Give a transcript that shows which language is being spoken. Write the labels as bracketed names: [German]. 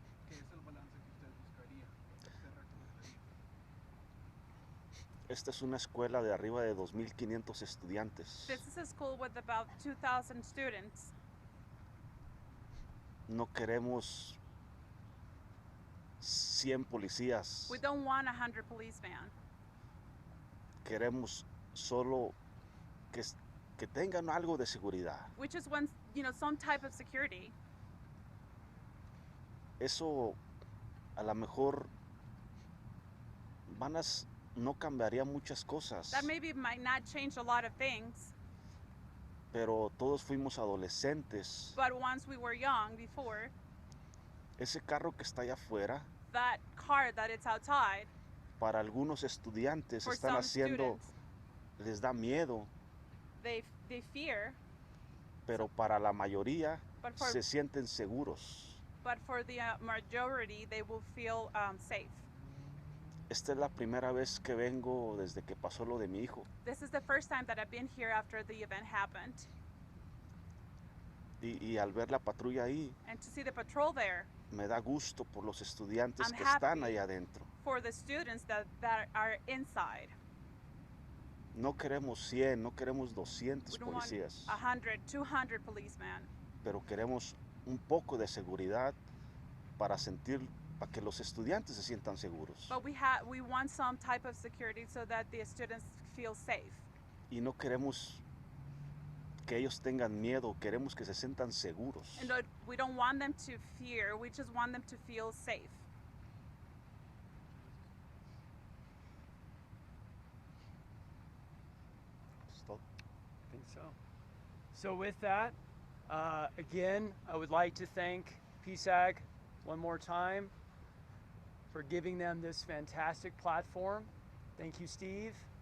[Spanish] ¿Qué es el balance que usted buscaría, que usted recomendaría? Esta es una escuela de arriba de 2.500 estudiantes. [English] This is a school with about 2,000 students. [Spanish] No queremos 100 policías. [English] We don't want 100 policemen. [Spanish] Queremos solo que tengan algo de seguridad. [English] We just want, some type of security. [Spanish] Eso a lo mejor no cambiaría muchas cosas. [English] That maybe might not change a lot of things. [Spanish] Pero todos fuimos adolescentes. [English] But once we were young before, [Spanish] Ese carro que está allá afuera, [English] that car that it's outside, [Spanish] para algunos estudiantes [English] for [Spanish] están [English] some [Spanish] haciendo, [English] students, [Spanish] les da miedo, [English] they fear, [Spanish] pero para la mayoría [English] but for, [Spanish] se sienten seguros. [English] but for the majority, they will feel safe. [Spanish] Esta es la primera vez que vengo desde que pasó lo de mi hijo. [English] This is the first time that I've been here after the event happened. [Spanish] Y al ver la patrulla ahí, [English] And to see the patrol there, [Spanish] me da gusto por los estudiantes [English] I'm [Spanish] que están [English] happy [Spanish] ahí adentro. [English] for the students that are inside. [Spanish] No queremos 100, no queremos 200 [English] We don't want [Spanish] policías, [English] 100, 200 policemen, [Spanish] pero queremos un poco de seguridad para que los estudiantes se sientan seguros. [English] but we want some type of security so that the students feel safe. [Spanish] Y no queremos que ellos tengan miedo, queremos que se sientan seguros. [English] And we don't want them to fear, we just want them to feel safe. [Spanish] Es todo. [English] I think so. So with that, again, I would like to thank PSAG one more time for giving them this fantastic platform. Thank you, Steve.